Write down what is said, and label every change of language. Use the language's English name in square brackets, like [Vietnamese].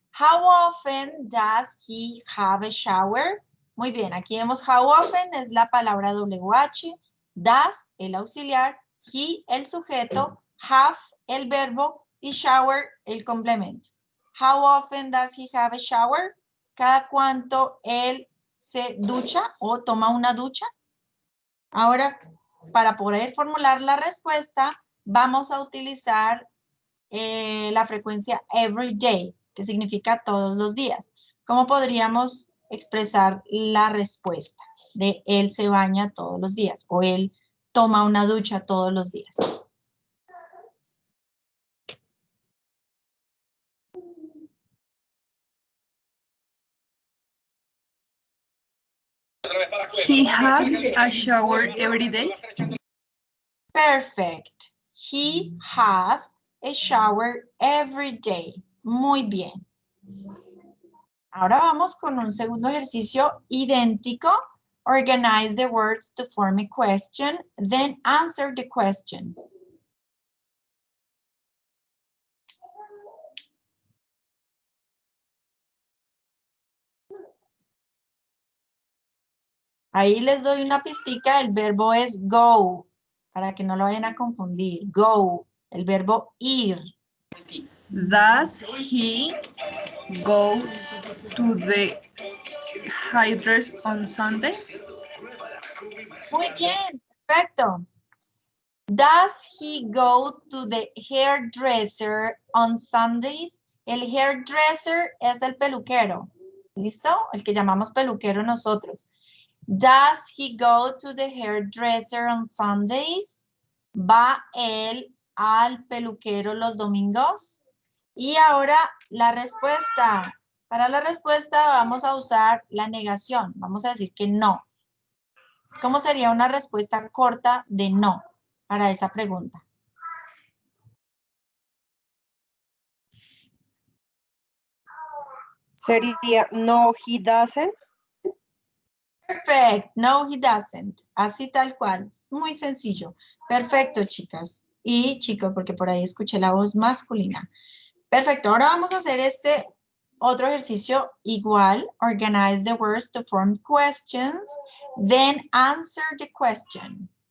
[English] How often does he have a shower? [Spanish] Muy bien. Aquí vemos how often es la palabra WH, does el auxiliar, he el sujeto, have el verbo y shower el complemento. [English] How often does he have a shower? [Spanish] ¿Cada cuánto él se ducha o toma una ducha? Ahora, para poder formular la respuesta, vamos a utilizar la frecuencia every day, que significa todos los días. ¿Cómo podríamos expresar la respuesta de él se baña todos los días o él toma una ducha todos los días? [English] He has a shower every day. Perfect. He has a shower every day. [Spanish] Muy bien. Ahora vamos con un segundo ejercicio idéntico. [English] Organize the words to form a question, then answer the question. [Spanish] Ahí les doy una pistica, el verbo es go, para que no lo vayan a confundir. Go, el verbo ir. [English] Does he go to the hairdresser on Sundays? [Spanish] Muy bien, perfecto. [English] Does he go to the hairdresser on Sundays? [Spanish] El hairdresser es el peluquero, ¿listo? El que llamamos peluquero nosotros. [English] Does he go to the hairdresser on Sundays? [Spanish] ¿Va él al peluquero los domingos? Y ahora la respuesta. Para la respuesta vamos a usar la negación. Vamos a decir que no. ¿Cómo sería una respuesta corta de no para esa pregunta? [English] Sería, no, he doesn't. Perfect. No, he doesn't. [Spanish] Así tal cual. Es muy sencillo. Perfecto, chicas. Y chicos, porque por ahí escuché la voz masculina. Perfecto. Ahora vamos a hacer este otro ejercicio igual. [English] Organize the words to form questions. Then answer the question.